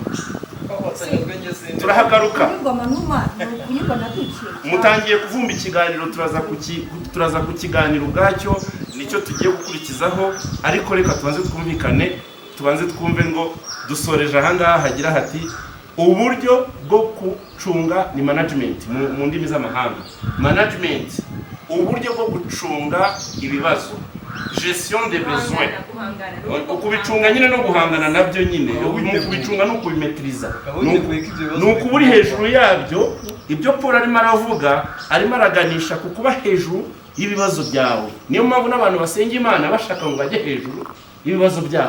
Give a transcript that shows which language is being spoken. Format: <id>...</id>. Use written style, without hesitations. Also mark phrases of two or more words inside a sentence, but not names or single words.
<rw>Turahagaruka mutangiye kuvumba ikiganiro, turaza kukiganira ubwacyo, nicyo tugiye gukurikizaho. Ariko reka tubanze twumvikane, tubanze twumve ngo dusoreje ahangaha hagira hati uburyo bwo gucunga ni management mu ndimi z'amahanga. Management, uburyo bwo gucunga ibibazo,</rw> <fr>gestion des besoins.</fr> <rw>Ukubicunga nyine no guhangana nabyo nyine, ukubicunga no kubimetriza, ni ukuburi hejuru yabyo. Ibyo Paul arimo aravuga, arimo araganisha ku kuba hejuru y'ibibazo byawe. Niyo mpamvu n'abantu basenga Imana bashaka ngo bajye hejuru ibibazo byabo.</rw>